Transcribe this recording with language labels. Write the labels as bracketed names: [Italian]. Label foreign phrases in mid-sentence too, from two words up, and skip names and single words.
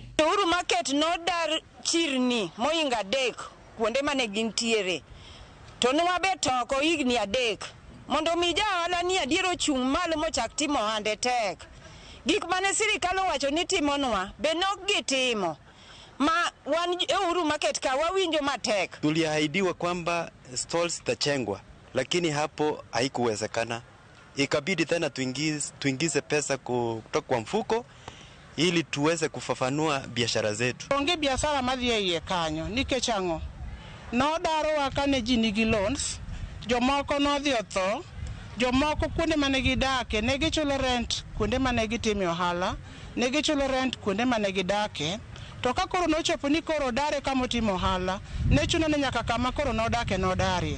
[Luo (Kenya and Tanzania)] Uhuru Market nodar chirni moinga 3 kuonde mane gintiere. To nwa be toko higni 3 mondo mi jaohala ni adiero chung' malo mochak timo hande tek. Gik mane sirikal owacho ni timonwa be nok gitimo. Ma wan Uhuru Market ka wawinjo matek. [Swahili] Tuliahidiwa kwamba stalls zitachengwa, lakini hapo haikuwezekana. Ikabidi tena tuingize pesa kutoka kwa mfuko ili tuweze kufafanua biashara zetu. [Luo (Kenya and Tanzania)] Onge biashara madhi iye kanyo nikech ang'o. No daro wakane ji nigi loans, jomoko nodhi otho. Jomoko kuonde mane gidake ne gichulo rent kuonde mane gitime ohala, ne gichulo rent kuonde mane gidake. To ka koro nochopo ni koro dare kama otimo ohala, ne chuno ni nyaka kama koro nodake nodare.